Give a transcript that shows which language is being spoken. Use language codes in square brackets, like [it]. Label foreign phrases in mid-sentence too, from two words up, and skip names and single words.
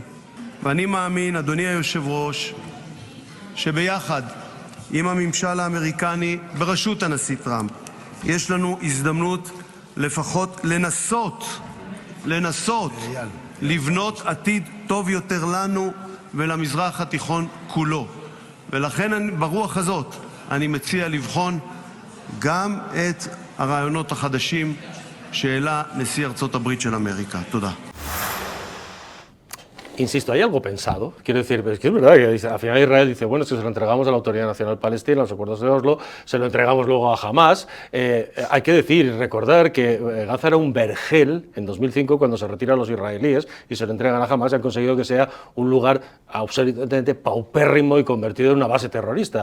[he] ואני מאמין, אדוני היושב ראש, שביחד עם הממשל האמריקני בראשות הנשיא טראמפ יש לנו הזדמנות לפחות לנסות לבנות עתיד טוב יותר לנו ולמזרח התיכון כולו. ולכן ברוח הזאת אני מציע לבחון גם את הרעיונות החדשים שהעלה נשיא ארצות הברית של אמריקה. תודה. [es] Insisto, hay algo pensado. Quiero decir, es que es verdad que al final Israel dice, bueno, si se lo entregamos a la Autoridad Nacional Palestina, los acuerdos de Oslo, se lo entregamos luego a Hamas. Hay que decir y recordar que Gaza era un vergel en 2005 cuando se retiran los israelíes y se lo entregan a Hamas y han conseguido que sea un lugar absolutamente paupérrimo y convertido en una base terrorista.